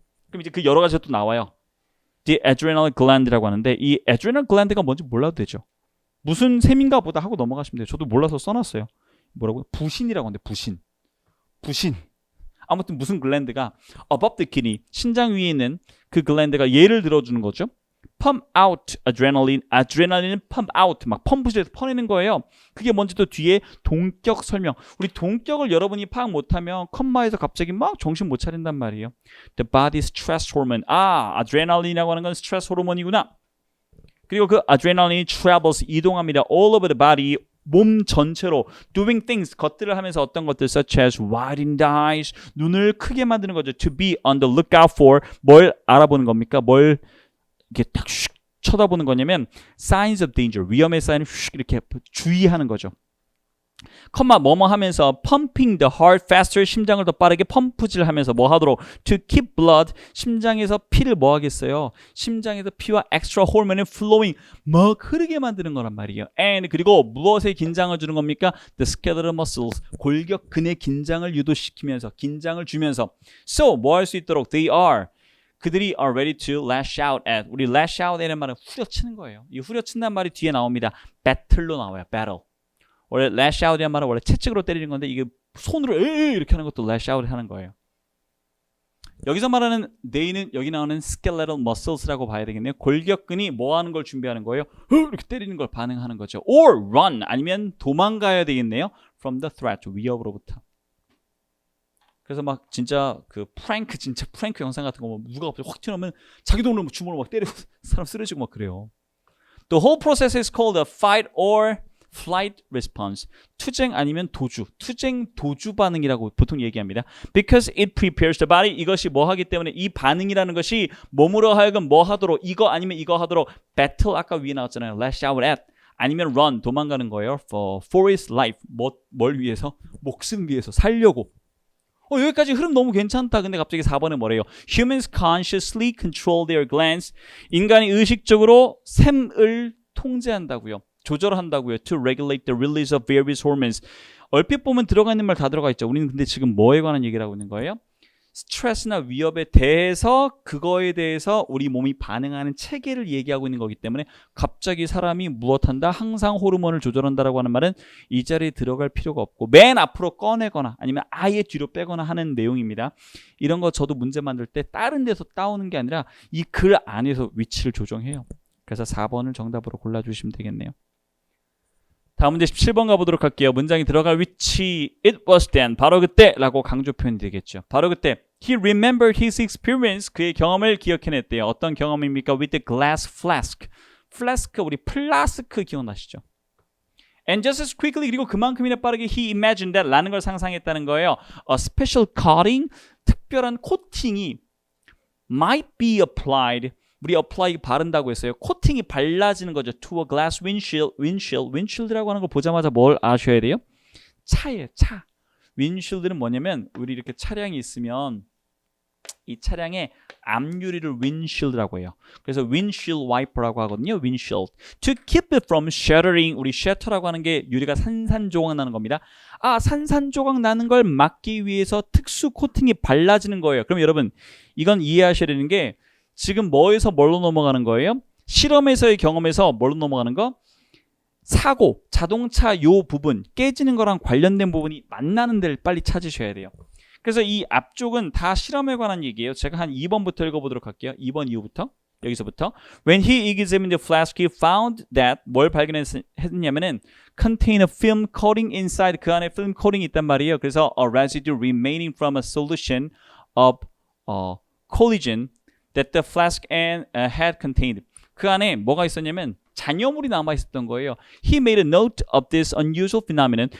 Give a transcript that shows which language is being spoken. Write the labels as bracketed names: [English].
[Korean] 그럼 이제 그 여러 가지가 또 나와요. The adrenal gland라고 하는데 이 adrenal gland가 뭔지 몰라도 되죠. 무슨 셈인가 보다 하고 넘어가시면 돼요. 저도 몰라서 써놨어요. 뭐라고요? 부신이라고 하는데 부신. 아무튼 무슨 글랜드가 [English] above the kidney, [Korean] 신장 위에 있는 그 글랜드가 예를 들어주는 거죠. [English] pump out adrenaline, adrenaline은 pump out, [Korean] 막 펌프실에서 퍼내는 거예요. 그게 뭔지 또 뒤에 동격 설명. 우리 동격을 여러분이 파악 못하면 컴마에서 갑자기 막 정신 못 차린단 말이에요. [English] The body stress hormone. [Korean] adrenaline이라고 하는 건 스트레스 호르몬이구나. 그리고 그 [English] adrenaline travels, [Korean] 이동합니다. [English] all over the body, [Korean] 몸 전체로 [English] doing things, [Korean] 것들을 하면서 어떤 것들 [English] such as widening the eyes, [Korean] 눈을 크게 만드는 거죠. [English] To be on the lookout for, [Korean] 뭘 알아보는 겁니까? 뭘 이렇게 딱 슉 쳐다보는 거냐면 signs of danger, 위험의 사인을 슉 이렇게 주의하는 거죠. 컴마 뭐뭐 하면서 [English] pumping the heart faster, [Korean] 심장을 더 빠르게 펌프질 하면서 뭐 하도록 [English] to keep blood, [Korean] 심장에서 피를 뭐 하겠어요? 심장에서 피와 [English] extra hormone flowing, [Korean] 막 흐르게 만드는 거란 말이에요. And 그리고 무엇에 긴장을 주는 겁니까? [English] The skeletal muscles, [Korean] 골격근의 긴장을 유도시키면서, 긴장을 주면서. [English] So [Korean] 뭐 할 수 있도록 그들이 [English] are ready to lash out at. [Korean] 우리 lash out이라는 말은 후려치는 거예요. 이 후려친다는 말이 뒤에 나옵니다. battle로 나와요. battle. 원래 lash out이라는 말은 원래 채찍으로 때리는 건데 이게 손으로 에이 이렇게 하는 것도 lash out 하는 거예요. 여기서 말하는 they는 여기 나오는 skeletal muscles라고 봐야 되겠네요. 골격근이 뭐 하는 걸 준비하는 거예요? 이렇게 때리는 걸 반응하는 거죠. [English] or run [Korean] 아니면 도망가야 되겠네요. [English] from the threat [Korean] 위협으로부터. 그래서 막 진짜 그 진짜 프랭크 영상 같은 거 누가 갑자기 확 튀어나오면 자기 돈으로 주먹으로 막 때리고 사람 쓰러지고 막 그래요. [English] The whole process is called a fight or flight response. [Korean] 투쟁 아니면 도주. 투쟁 도주 반응이라고 보통 얘기합니다. [English] Because it prepares the body. [Korean] 이것이 뭐 하기 때문에 이 반응이라는 것이 몸으로 하여금 뭐 하도록 이거 아니면 이거 하도록 battle 아까 위에 나왔잖아요. lash out at 아니면 run 도망가는 거예요. [English] for his life. [Korean] 뭘 위해서? 목숨 위해서 살려고. 여기까지 흐름 너무 괜찮다. 근데 갑자기 4번에 뭐래요? [English] Humans consciously control their glands. [Korean] 인간이 의식적으로 샘을 통제한다고요. 조절한다고요. [English] To regulate the release of various hormones. [Korean] 얼핏 보면 들어가 있는 말 다 들어가 있죠. 우리는 근데 지금 뭐에 관한 얘기를 하고 있는 거예요? 스트레스나 위협에 대해서 그거에 대해서 우리 몸이 반응하는 체계를 얘기하고 있는 거기 때문에 갑자기 사람이 무엇한다? 항상 호르몬을 조절한다라고 하는 말은 이 자리에 들어갈 필요가 없고 맨 앞으로 꺼내거나 아니면 아예 뒤로 빼거나 하는 내용입니다. 이런 거 저도 문제 만들 때 다른 데서 따오는 게 아니라 이 글 안에서 위치를 조정해요. 그래서 4번을 정답으로 골라주시면 되겠네요. 다음 문제 17번 가보도록 할게요. 문장이 들어갈 위치 [English] It was then [Korean] 바로 그때 라고 강조 표현이 되겠죠. 바로 그때 [English] He remembered his experience [Korean] 그의 경험을 기억해냈대요. 어떤 경험입니까? [English] With the glass flask [Korean] 플라스크 우리 플라스크 기억나시죠? [English] And just as quickly [Korean] 그리고 그만큼이나 빠르게 [English] he imagined that [Korean] 라는 걸 상상했다는 거예요. [English] A special coating [Korean] 특별한 코팅이 [English] might be applied [Korean] 우리 apply 바른다고 했어요. 코팅이 발라지는 거죠. [English] To a glass windshield [Korean] 라고 하는 걸 보자마자 뭘 아셔야 돼요? 차예요. 차. windshield는 뭐냐면 우리 이렇게 차량이 있으면 이 차량의 앞유리를 windshield라고 해요. 그래서 windshield wiper라고 하거든요. windshield. [English] To keep it from shattering [Korean] 우리 shatter라고 하는 게 유리가 산산조각 나는 겁니다. 산산조각 나는 걸 막기 위해서 특수 코팅이 발라지는 거예요. 그럼 여러분 이건 이해하셔야 되는 게 지금 뭐에서 뭘로 넘어가는 거예요? 실험에서의 경험에서 뭘로 넘어가는 거? 사고, 자동차 요 부분, 깨지는 거랑 관련된 부분이 만나는 데를 빨리 찾으셔야 돼요. 그래서 이 앞쪽은 다 실험에 관한 얘기예요. 제가 한 2번부터 읽어보도록 할게요. 2번 이후부터, 여기서부터. [English] When he examined the flask, he found that [Korean] 뭘 발견했냐면은 [English] contain a film coating inside. [Korean] 그 안에 film coating이 있단 말이에요. [English] 그래서 a residue remaining from a solution of collagen that the flask and had contained. [Korean] 그 안에 뭐가 있었냐면 잔여물이 남아 있었던 거예요. [English] He made a note of this unusual phenomenon.